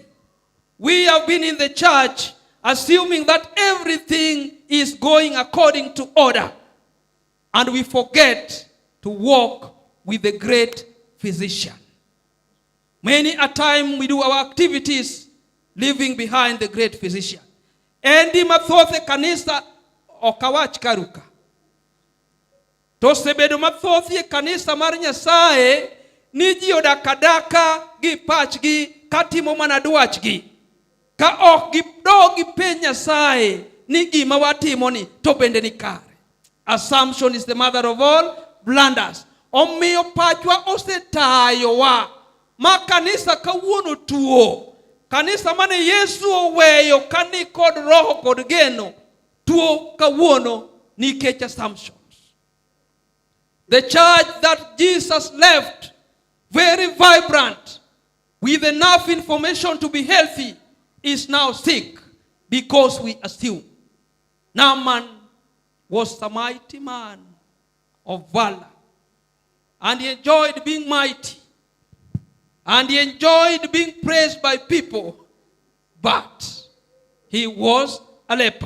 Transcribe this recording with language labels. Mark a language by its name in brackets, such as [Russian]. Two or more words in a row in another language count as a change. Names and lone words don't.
[English] We have been in the church assuming that everything is going according to order. And we forget to walk with the great physician. Many a time we do our activities leaving behind the great physician. [Luo (Kenya and Tanzania)] Endi mathoth kanisa okawach karuka. Tosebedo mathoth e kanisa mar Nyasaye ni ji odakadaka gi pachgi katimo mana dwachgi. Ka ok gidogi piny Nyasaye ni gima watimo ni to bende ni kare. [English] Assumption is the mother of all blunders. [Luo (Kenya and Tanzania)] Omiyo pachwa osetayowa. Ma kanisa kawuono tuo. Kanisa mane Yesu oweyo kani kod roho kod geno. Tuo kawuono nikech assumptions. [English] The church that Jesus left, very vibrant, with enough information to be healthy, is now sick because we assume. Naaman was a mighty man of valor, and he enjoyed being mighty, and he enjoyed being praised by people, but he was a leper.